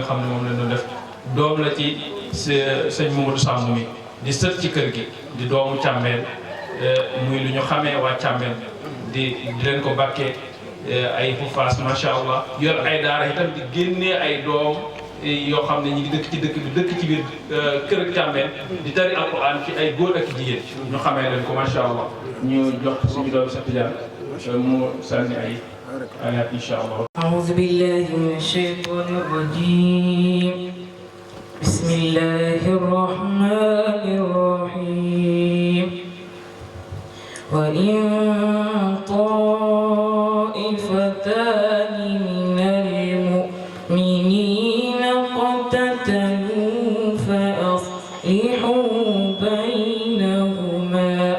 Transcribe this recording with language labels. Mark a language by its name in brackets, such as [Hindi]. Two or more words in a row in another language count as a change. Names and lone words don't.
[Wolof] xam ne moom la ñu def doom la ci sëñ Mamadou Samb mi di sët ci kër gi di doomu Càmbeen muy lu ñu xamee waa Càmbeen di leen ko barkee ay xufaas [Arabic] ما شاء الله [Wolof] yor ay daara itam di génnee ay doom yoo xam ne ñu ngi dëkk ci dëkk bi dëkk ci biir kër ak Càmbeen di tari alxuraan ci ay góor ak jigéen ñu xamee leen ko [Arabic] ما شاء الله [Wolof] ñu jox suñu doom Cheikh Tidiane mu sànni ay [Arabic] آيات إن شاء الله. أعوذ بالله من الشيطان الرجيم. بسم الله الرحمن الرحيم. وإن طائفتان من المؤمنين اقتتلوا فأصلحوا بينهما